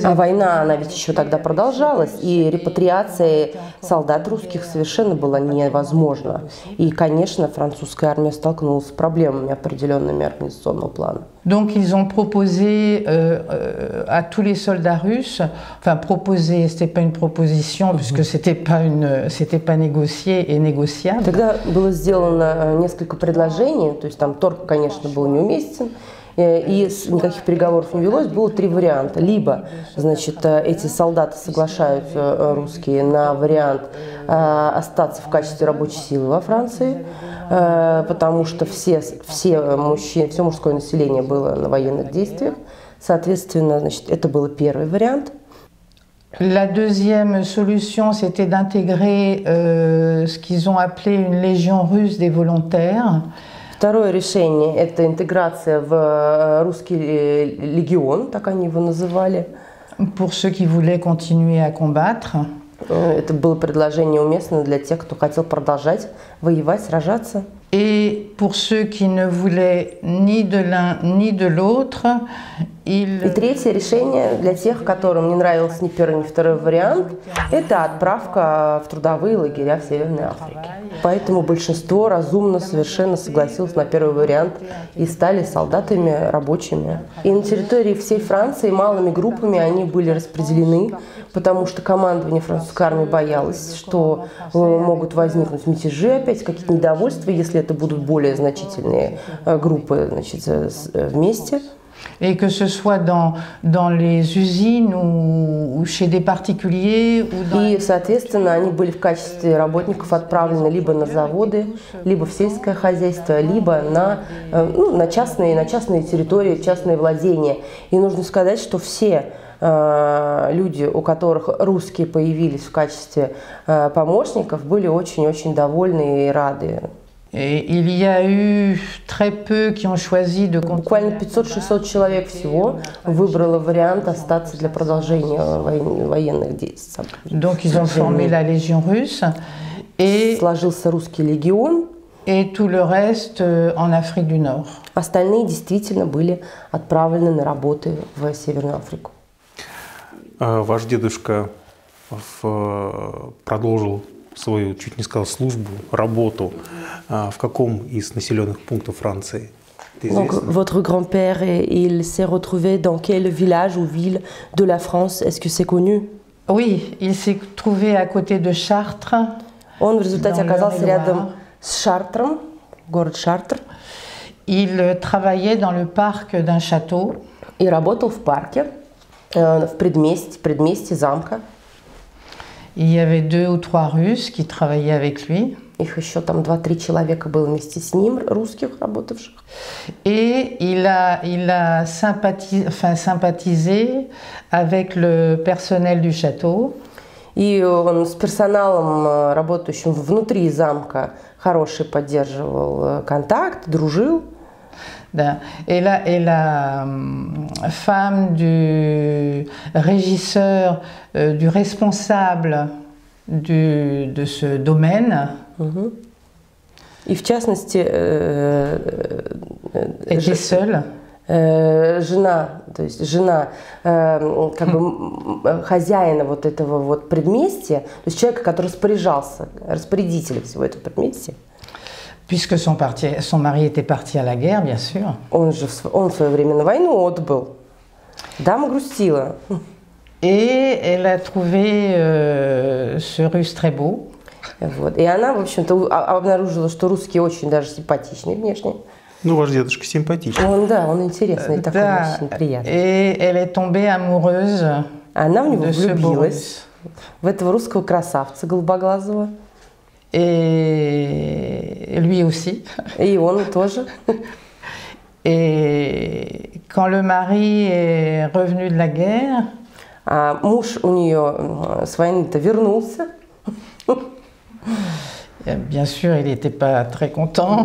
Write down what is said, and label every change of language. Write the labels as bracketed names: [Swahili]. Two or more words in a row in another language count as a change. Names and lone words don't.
[Russian] А война, она ведь еще тогда продолжалась, и репатриация солдат русских совершенно была невозможна. И, конечно, французская армия столкнулась с проблемами определенными организационного плана. [French] Donc ils ont proposé à tous les soldats russes, enfin proposé, c'était pas une proposition puisque c'était pas négocié et négociable. [Russian] Тогда было сделано несколько предложений, то есть там торг, конечно, был неуместен. И никаких переговоров не велось, было три варианта. Либо, значит, эти солдаты соглашаются, русские, на вариант остаться в качестве рабочей силы во Франции, потому что все мужчины, все мужское население было на военных действиях. Соответственно, значит, это был первый вариант. [French] La deuxième solution, c'était d'intégrer ce qu'ils ont appelé une légion russe des volontaires. [Russian] Второе решение – это интеграция в русский легион, так они его называли. [French] Pour ceux qui voulaient continuer à combattre. [Russian] Это было предложение уместно для тех, кто хотел продолжать воевать, сражаться. [French] Et pour ceux qui ne voulaient ni de l'un ni de l'autre, [Russian] И третье решение для тех, которым не нравился ни первый, ни второй вариант, это отправка в трудовые лагеря в Северной Африке. Поэтому большинство разумно совершенно согласилось на первый вариант и стали солдатами рабочими. И на территории всей Франции малыми группами они были распределены, потому что командование французской армии боялось, что могут возникнуть мятежи опять, какие-то недовольства, если это будут более значительные группы, значит, вместе. [French] Et que ce soit dans les usines ou chez des particuliers. [Russian] И, соответственно, они были в качестве работников отправлены либо на заводы, либо в сельское хозяйство, либо на частные территории, частные владения. И нужно сказать, что все люди, у которых русские появились в качестве помощников, были очень-очень довольны и рады. [French] Et il y a eu très peu qui ont choisi de. [Russian] Буквально 500-600 человек всего выбрало вариант остаться для продолжения военных действий. [French] Donc ils ont formé la Légion russe et [Russian] сложился русский легион. [French] Et tout le reste en Afrique du Nord. [Russian] Остальные действительно были отправлены на работы в Северную Африку. Ваш дедушка продолжил свою, чуть не сказал, службу, работу в каком из населенных пунктов Франции? [French] Donc, votre grand-père, il s'est retrouvé dans quel village ou ville de la France? Est-ce que c'est connu? Oui, il s'est trouvé à côté de Chartres. [Russian] Он в результате оказался рядом с Шартром, город Шартр. [French] Il travaillait dans le parc d'un château. [Russian] И работал в парке, в предместье замка. [French] Il y avait 2 ou 3 Russes qui travaillaient avec lui. [Russian] Их еще там 2-3 человека было вместе с ним, русских, работавших. [French] Et il a sympathisé avec le personnel du château. [Russian] И он с персоналом, работающим внутри замка, хороший поддерживал контакт, дружил. [French] Et la femme du régisseur, du responsable de ce domaine, [Russian] И в частности, [French] était seule. [Russian] жена, то есть жена как бы хозяина вот этого вот предместья, то есть человека, который распоряжался, распорядителем всего этого предместья. [French] Puisque son mari était parti à la guerre, bien sûr. [Russian] Он в свое время на войну отбыл. Дама грустила. [French] Et elle a trouvé ce Russe très beau. [Russian] Вот. И она, в общем-то, обнаружила, что русский очень даже симпатичный внешне. Ну, ваш дедушка симпатичный. Он интересный, такой очень приятный. [French] Et elle est tombée amoureuse [Russian] Она в него [French] de ce beau [Russian] влюбилась, в этого русского красавца голубоглазого. [French] Et lui aussi. [Russian] И он тоже. [French] Et quand le mari est revenu de la guerre, [Russian] А муж у нее с войны-то вернулся. [French] bien sûr, il n'était pas très content.